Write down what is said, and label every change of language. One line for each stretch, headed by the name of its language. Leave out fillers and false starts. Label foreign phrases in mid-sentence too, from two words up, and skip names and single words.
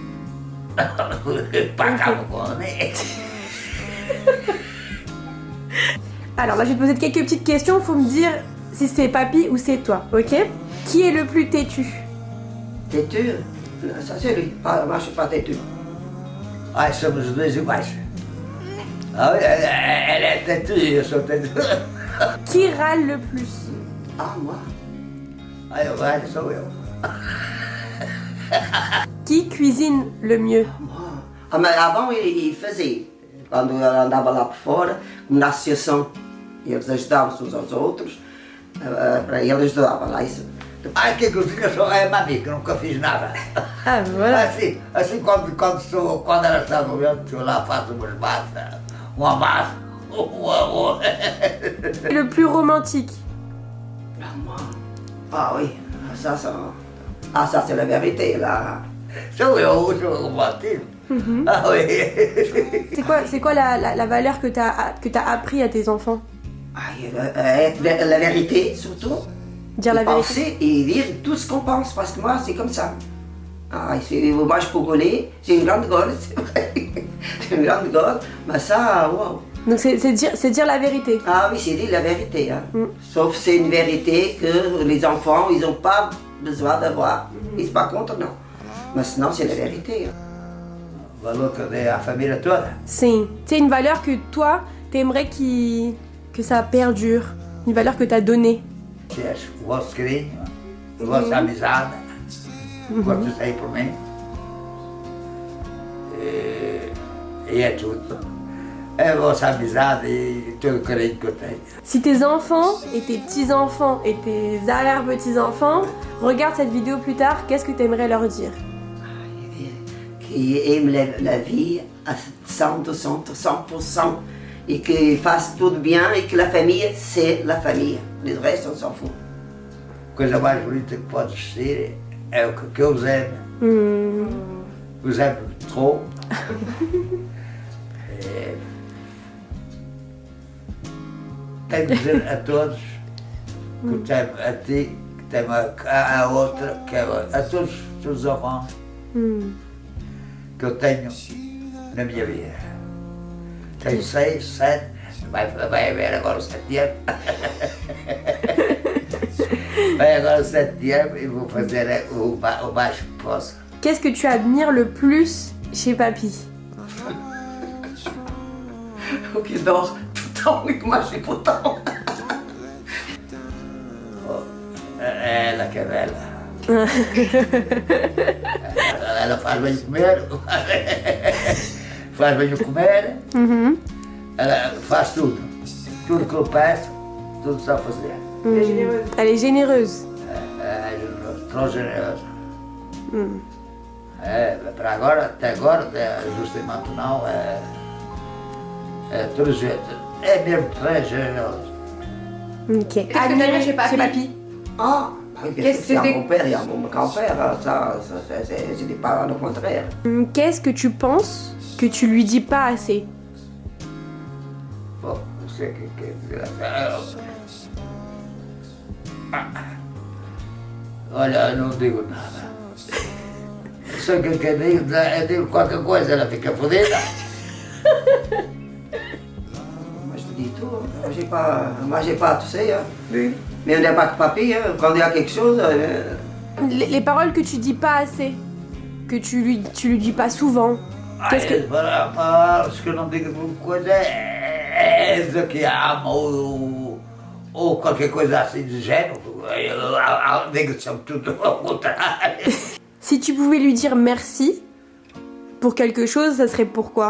French: Pas comme on est. Alors là, je vais te poser quelques petites questions. Faut me dire si c'est papy ou c'est toi, ok? Qui est le plus têtu? Têtu? Ça c'est lui. Moi je suis pas têtu.
Portuguese: Ah, somos os dois iguais.
French: Ah oui, elle est têtue, je suis têtue. Qui râle le plus? Ah moi?
Portuguese: Ah, eu ralho sou eu.
French: Qui cuisine le mieux? Ah, mas avant il faisait.
Portuguese: Quando eu andava lá por fora, na associação, eles ajudavam uns aos outros, para ele ajudava lá isso. Ah, que cozinha só é mami, que nunca fiz nada.
French: Ah, voilà.
Portuguese: Assim quando ela está doente, eu lá faço umas massas, uma massa, um arroz.
French: Le plus romantique? Ah, moi? Ah oui, ça c'est la vérité là.
Portuguese: Sou eu, sou o romantisme.
French: Ah oui. C'est quoi la valeur que t'as appris à tes enfants? Ah, la vérité surtout. Dire la vérité. Penser et dire tout ce qu'on pense, parce que moi c'est comme ça. Ah, moi je peux rouler, j'ai une grande gueule, c'est vrai. J'ai une grande gueule, mais ça, wow. Donc c'est dire la vérité. Ah oui, c'est dire la vérité. Hein. Sauf c'est une vérité que les enfants, ils n'ont pas besoin d'avoir. Ils ne sont pas contre, non. Mais sinon, c'est la vérité. Hein.
Portuguese: Valor que eu dei à família toda.
French: C'est une valeur que toi, t'aimerais que ça perdure. Une valeur que t'as donnée.
Portuguese: O vosso carinho, a vossa amizade, gosto de sair por mim. E é tudo. É a vossa amizade e todo o carinho que eu tenho.
French: Si tes enfants et tes petits-enfants et tes arrière-petits-enfants regardent cette vidéo plus tard, qu'est-ce que tu aimerais leur dire? Qu'ils aiment la vie à 100%, 100% et qu'ils fassent tout bien et que la famille, c'est la famille. Le reste, on s'en fout.
Portuguese: A coisa mais bonita que pode existir é o que eu vos amo. Vos amo trop. Tenho de dizer a todos que te amo a ti, que te amo a outra, que amo a todos os irmãos que eu tenho na minha vida. Tenho 6, 7, vai haver agora o 7º. Vai agora o 7º e vou fazer o mais que posso.
French: Qu'est-ce que tu admires le plus chez papy? Que dort tout le temps e que marche tout le temps.
Portuguese: Ela que é bela. Ela faz bem comer, faz bem comer, ela faz tudo. Tudo que eu peço, tudo sabe fazer.
French: Elle est généreuse.
Portuguese: É tão generosa. Para agora, até justamente não, tudo jeito. É mesmo très generosa.
French: Ok. Qu'est-ce que t'aimes chez papy? Ah, oui, bien Qu'est-ce sûr, que c'est c'était- mon père et mon grand-père, c'était pas le contraire. Qu'est-ce que tu penses que tu lui dis pas assez?
Portuguese: Bom, não sei o que quer dizer. Olha, eu não digo nada. Só que eu digo qualquer coisa, ela fica fodida.
French: Moi, je te dis tout. Moi, j'ai pas tout ça. Hein. Mais on n'est pas que papy. Hein. Quand il y a quelque chose, Les paroles que tu dis pas assez, que tu lui dis pas souvent. Qu'est-ce que...
Portuguese: Acho que eu não digo alguma coisa, é dizer que amo ou qualquer coisa assim do gênero. Eu digo sempre tudo ao contrário.
French: Si tu pouvais lui dire merci pour quelque chose, ça serait pourquoi?